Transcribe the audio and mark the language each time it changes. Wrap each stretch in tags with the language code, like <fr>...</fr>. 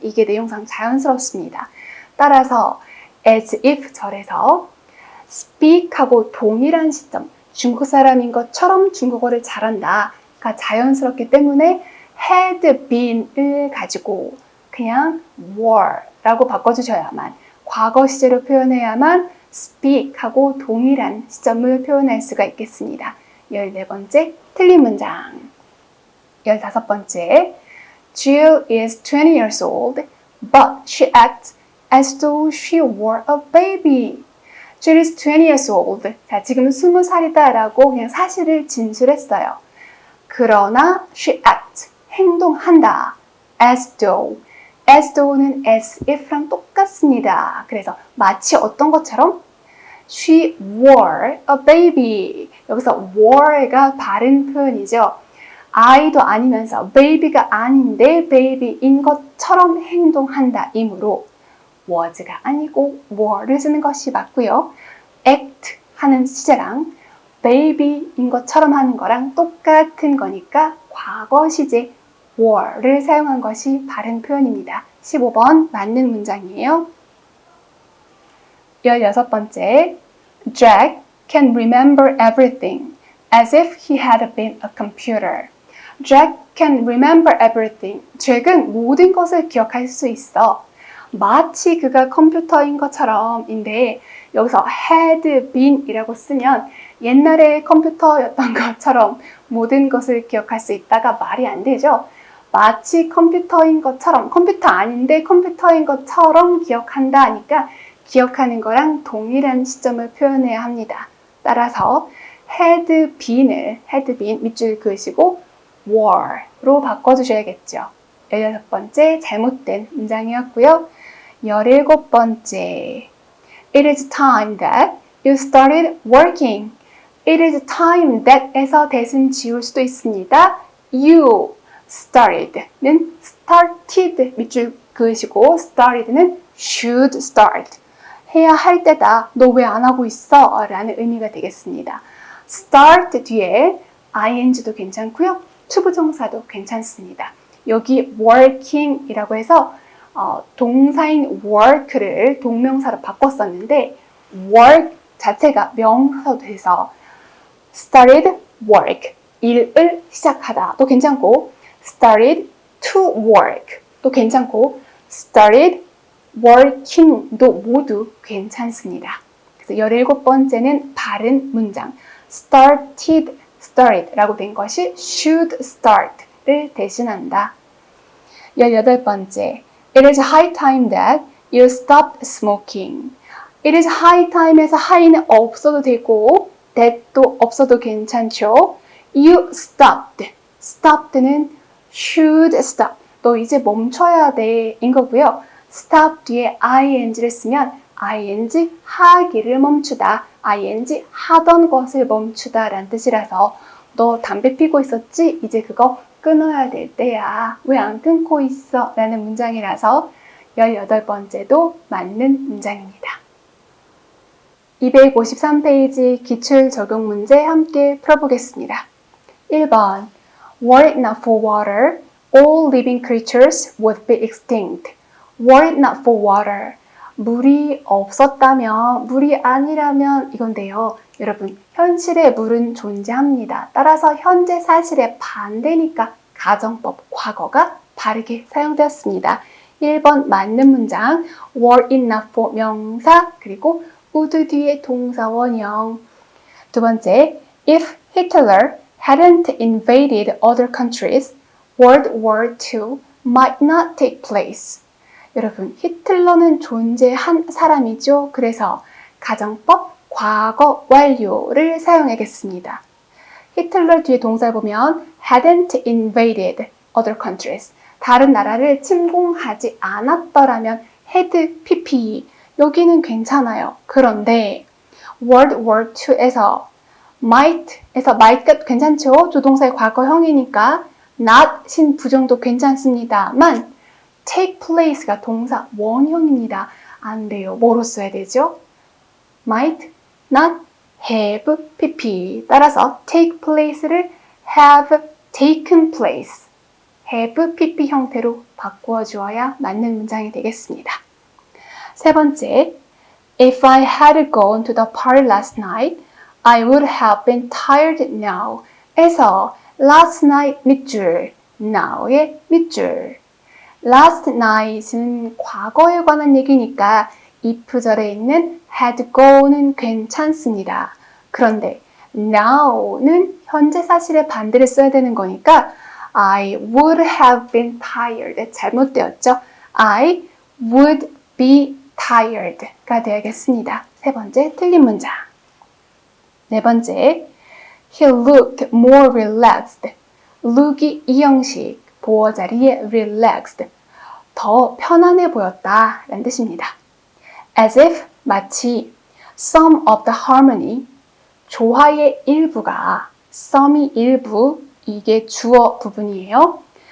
<ko>이게 내용상 자연스럽습니다. 따라서 as if 절에서 speak하고 동일한 시점 중국 사람인 것처럼 중국어를 잘한다가 자연스럽기 때문에 had been을 가지고 그냥 were라고 바꿔주셔야만 과거 시제로 표현해야만 speak하고 동일한 시점을 표현할 수가 있겠습니다. 14번째 틀린 문장. 15번째.</ko> <en>Jill is 20 years old, but she acts as though she were a baby. Jill is 20 years old.</en> <ko>자, 지금 20살이다 라고 그냥 사실을 진술했어요. 그러나</ko> <en>she acts,</en> <ko>행동한다.</ko> <en>as though.</en> <ko>as though는 as if랑 똑같습니다. 그래서 마치 어떤 것처럼</ko> <en>she were a baby.</en> <ko>여기서 were가 바른 표현이죠. 아이도 아니면서 baby가 아닌데 baby인 것처럼 행동한다 이므로 was가 아니고 were를 쓰는 것이 맞고요. act 하는 시제랑 baby인 것처럼 하는 거랑 똑같은 거니까 과거 시제 were를 사용한 것이 바른 표현입니다. 15번 맞는 문장이에요. 16번째.</ko> <en>Jack can remember everything as if he had been a computer. Jack can remember everything.</en> <ko>잭은 모든 것을 기억할 수 있어. 마치 그가 컴퓨터인 것처럼인데 여기서 had been 이라고 쓰면 옛날에 컴퓨터였던 것처럼 모든 것을 기억할 수 있다가 말이 안 되죠. 마치 컴퓨터인 것처럼 컴퓨터 아닌데 컴퓨터인 것처럼 기억한다 하니까 기억하는 거랑 동일한 시점을 표현해야 합니다. 따라서 had been 밑줄 그으시고 were로 바꿔주셔야겠죠. 16번째 잘못된 문장이었고요. 17번째.</ko> <en>It is time that you started working. It is time that</en> <ko>에서 that은 지울 수도 있습니다.</ko> <en>You started</en> <ko>는 started 밑줄 그으시고 started는</ko> <en>should start.</en> <ko>해야 할 때다. 너 왜 안 하고 있어? 라는 의미가 되겠습니다. start 뒤에 ing도 괜찮고요. 투부정사도 괜찮습니다. 여기 working 이라고 해서 동사인 work를 동명사로 바꿨었는데 work 자체가 명사도 돼서</ko> <en>started work,</en> <ko>일을 시작하다 도 괜찮고</ko> <en>started to work</en> <ko>도 괜찮고</ko> <en>started working</en> <ko>도 모두 괜찮습니다. 그래서 17번째는 바른 문장 started라고 된 것이 should start를 대신한다. 18번째.</ko> <en>It is high time that you stopped smoking. It is high time</en> <ko>에서 high는 없어도 되고 that도 없어도 괜찮죠.</ko> <en>You stopped. stopped는 should stop.</en> <ko>너 이제 멈춰야 돼 인 거고요. stop 뒤에 ing를 쓰면 ing 하기를 멈추다, ing 하던 것을 멈추다 라는 뜻이라서 너 담배 피고 있었지? 이제 그거 끊어야 될 때야. 왜 안 끊고 있어? 라는 문장이라서 18번째도 맞는 문장입니다. 253페이지 기출 적용 문제 함께 풀어보겠습니다.</ko> <en>1번 Were it not for water, all living creatures would be extinct. Were it not for water.</en> <ko>물이 없었다면, 물이 아니라면 이건데요. 여러분, 현실에 물은 존재합니다. 따라서 현재 사실의 반대니까 가정법 과거가 바르게 사용되었습니다. 1번 맞는 문장,</ko> <en>were it not for</en> <ko>명사, 그리고 would 뒤에 동사 원형. 두 번째,</ko> <en>if Hitler hadn't invaded other countries, World War II might not take place.</en> <ko>여러분, 히틀러는 존재한 사람이죠. 그래서 가정법 과거 완료를 사용하겠습니다. 히틀러 뒤에 동사를 보면</ko> <en>hadn't invaded other countries.</en> <ko>다른 나라를 침공하지 않았더라면 had pp. 여기는 괜찮아요. 그런데 World War II에서 might가 괜찮죠? 조동사의 과거형이니까 not 신 부정도 괜찮습니다만 take place가 동사 원형입니다. 안 돼요. 뭐로 써야 되죠?</ko> <en>might, not, have, pp.</en> <ko>따라서 take place를</ko> <en>have taken place,</en> <ko>have, pp 형태로 바꾸어 주어야 맞는 문장이 되겠습니다.</ko> <en>세 번째, If I had gone to the party last night, I would have been tired now.</en> <ko>에서 last night 밑줄, now의 밑줄. last night은 과거에 관한 얘기니까 if절에 있는 had go는 괜찮습니다. 그런데 now는 현재 사실의 반대를 써야 되는 거니까</ko> <en>I would have been tired.</en> <ko>잘못되었죠?</ko> <en>I would be tired가</en> <ko>되어야겠습니다. 세 번째, 틀린 문장. 네 번째,</ko> <en>he looked more relaxed.</en> <ko>look이 이형식, 보어 자리에 relaxed. 더 편안해 보였다 라는 뜻입니다. as if, 마치</ko> <en>some of the harmony,</en> <ko>조화의 일부가, some이 일부, 이게 주어 부분이에요.</ko>